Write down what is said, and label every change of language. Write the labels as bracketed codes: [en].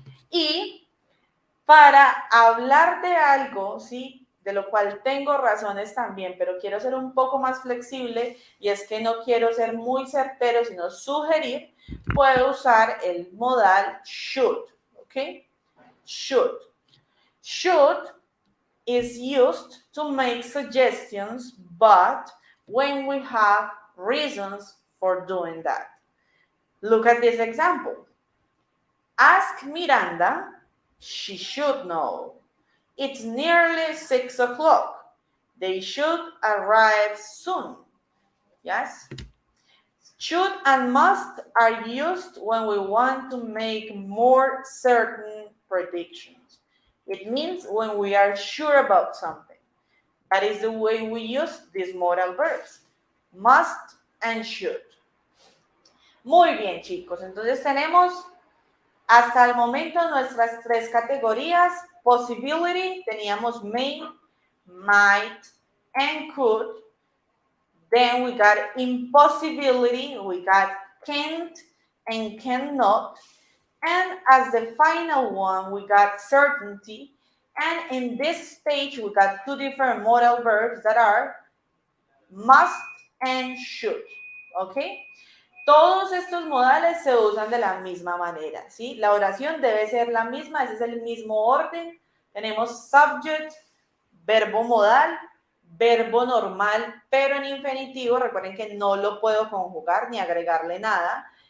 [es] Y para hablar de algo, ¿sí? De lo cual tengo razones también, pero quiero ser un poco más flexible y es que no quiero ser muy certero, sino sugerir, puedo usar el modal should, ¿ok? [en] Should. Should is used to make suggestions, but when we have reasons for doing that. Look at this example. Ask Miranda, she should know. It's nearly 6 o'clock. They should arrive soon. Yes? Should and must are used when we want to make more certain predictions. It means when we are sure about something. That is the way we use these modal verbs. Must and should. [es] Muy bien, chicos. Entonces tenemos hasta el momento nuestras tres categorías. [en] Possibility, teníamos may, might, and could. Then we got impossibility, we got can't and cannot. And as the final one, we got certainty. And in this stage, we got two different modal verbs that are must and should. Okay? [es] Todos estos modales se usan de la misma manera, ¿sí? La oración debe ser la misma, ese es el mismo orden. Tenemos subject, verbo modal, verbo normal, pero en infinitivo. Recuerden que no lo puedo conjugar ni agregarle nada.